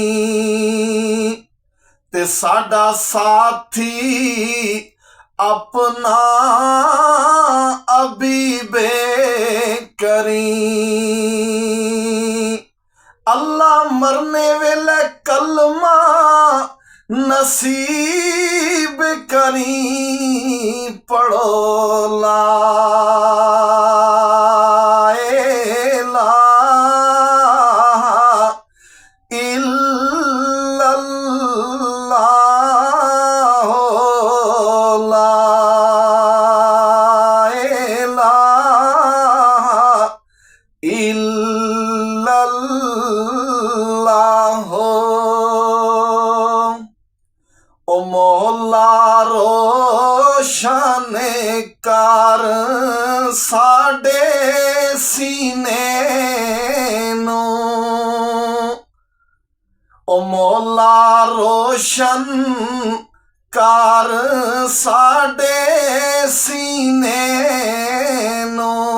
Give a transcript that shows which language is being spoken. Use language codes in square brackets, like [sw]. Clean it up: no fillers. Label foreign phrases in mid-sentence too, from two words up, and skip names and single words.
[pa] تے ساڈا ساتھی اپنا ابیبے کری. اللہ مرنے ویلے کلمہ نصیب کری. [ar] पढ़ो لا إله إلا الله لا إله إلا الله. [pa] او مولا روشن کر ساڈے سینے نوں. او مولا روشن کر ساڈے سینے نوں.